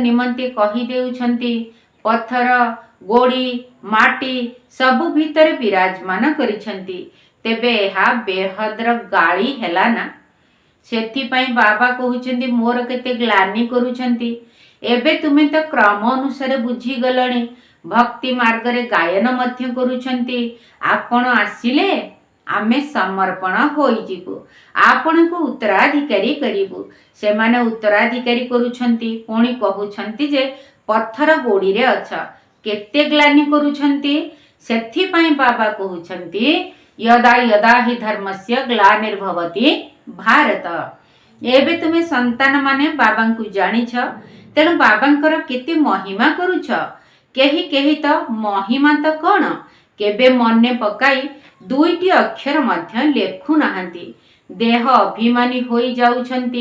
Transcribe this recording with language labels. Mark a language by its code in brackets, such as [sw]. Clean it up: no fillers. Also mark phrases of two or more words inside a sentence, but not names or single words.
[or] ନିମନ୍ତେ କହି ଦେଉଛନ୍ତି ପଥର ଗୋଡ଼ି ମାଟି ସବୁ ଭିତର ବିରାଜମାନ କରିଛନ୍ତି ତେବେ ଏହା ବେହଦ୍ର ଗାଳି ହେଲା ନା ସେଥିପାଇଁ ବାବା କହୁଛନ୍ତି ମୋର କେତେ ଗ୍ଳାନି କରୁଛନ୍ତି ଏବେ ତୁମେ ତ କ୍ରମ ଅନୁସାର ବୁଝି ଗଲଣି ଭକ୍ତି ମାର୍ଗ ରେ ଗାୟନ ମଧ୍ୟ କରୁଛନ୍ତି ଆପଣ ଆସିଲେ ଆମେ ସମର୍ପଣ ହୋଇଯିବୁ ଆପଣ କୁ ଉତ୍ତରାଧିକାରୀ କରିବୁ। ସେମାନେ ଉତ୍ତରାଧିକାରୀ କରୁଛନ୍ତି ପୁଣି କହୁଛନ୍ତି ଯେ ପଥର ଗୋଡ଼ି ରେ ଅଛ କେତେ ଗ୍ଳାନି କରୁଛନ୍ତି ସେଥି ପାଇଁ ବାବା କହୁଛନ୍ତି [sa] यदा यदा हि धर्मस्य ग्लानिर्भवति भारत। [or] ଏବେ ତୁମେ ସନ୍ତାନ ମାନେ ବାବା କୁ ଜାଣିଛ ତେଣୁ ବାବାଙ୍କର କେତେ ମହିମା କରୁଛ କେହି କେହି ତ ମହିମା ତ କଉଣ କେବେ ମନେ ପକାଇ ଦୁଇଟି ଅକ୍ଷର ମଧ୍ୟ ଲେଖୁ ନାହାନ୍ତି ଦେହ ଅଭିମାନୀ ହୋଇ ଯାଉଛନ୍ତି।